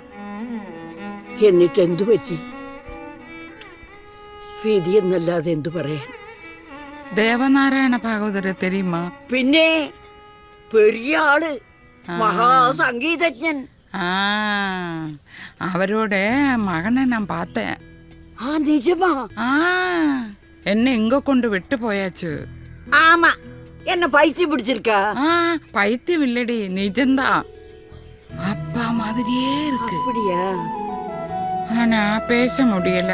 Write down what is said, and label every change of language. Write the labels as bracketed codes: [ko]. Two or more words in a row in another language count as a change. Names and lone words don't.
[ml] എന്നിട്ട് എന്തു പറ്റി? വിധി എന്നല്ലാതെ എന്തു പറയാൻ. [ta] தேவநாராயண பாகவதரை தெரியுமா? [ml] പിന്നെ പെരിയ ആള്, മഹാസംഗീതജ്ഞൻ. [ta] അവരോட மகனை நான் பார்த்தேன். நிஜமா? என்ன எங்க கொண்டு விட்டு போயாச்சு. ஆமா, என்ன பைத்தியம் பிடிச்சிருக்கா? பைத்தியம் இல்லடி, நிஜம்தான். அப்பா மாதிரியே இருக்கு. அப்படியா? ஆனா பேச முடியல.